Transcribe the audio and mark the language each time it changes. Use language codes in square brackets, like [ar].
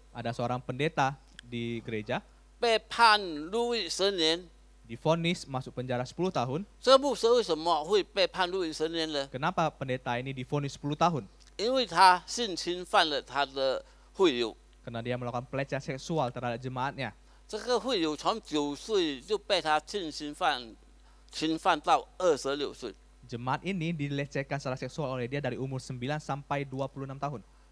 [id] Ada seorang pendeta di gereja [zh] 被判入狱10年。 [id] divonis masuk penjara 10 tahun. [zh] 这牧师为什么会被判入狱10年呢？ [id] Kenapa pendeta ini divonis 10 tahun? [zh] 因为他性侵犯了他的会友。 [id] Karena dia melakukan pelecehan seksual terhadap jemaatnya. [zh] 这个会友从9岁就被他性侵犯到26岁。 [id] Jemaat ini dilecehkan secara seksual oleh dia dari umur 9 sampai 26 tahun.